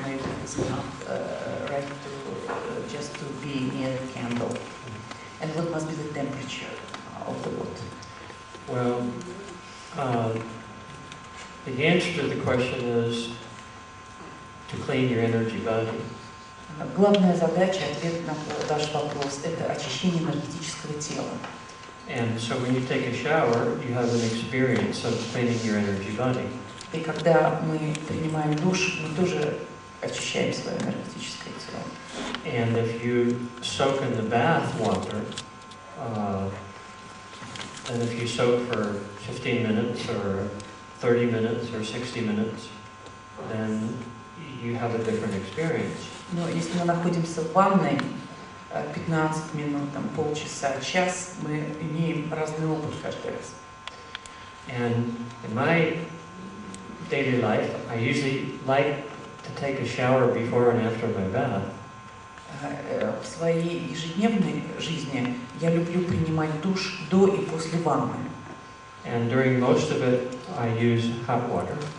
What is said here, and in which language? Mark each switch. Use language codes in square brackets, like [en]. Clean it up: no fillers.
[en] Maybe it's enough right to just to be near the candle. And what must be the temperature of the water? Well, the answer to the question is to clean your energy body. [ru] Главная задача, ответ на ваш вопрос, это очищение энергетического тела. [en] And so when you take a shower, you have an experience of cleaning your energy body. [ru] И когда мы принимаем душ, мы тоже очищаем свое энергетическое тело. [en] And if you soak in the bath water, and if you soak for 15 minutes or 30 minutes or 60 minutes, then you have a different experience. [ru] Но если мы находимся в ванной 15 минут, там, полчаса, час, мы имеем разный опыт каждый раз. [en] And in my daily life, I usually like to take a shower before and after my bath. [ru] В своей ежедневной жизни я люблю принимать душ до и после ванны. [en] And during most of it, I use hot water.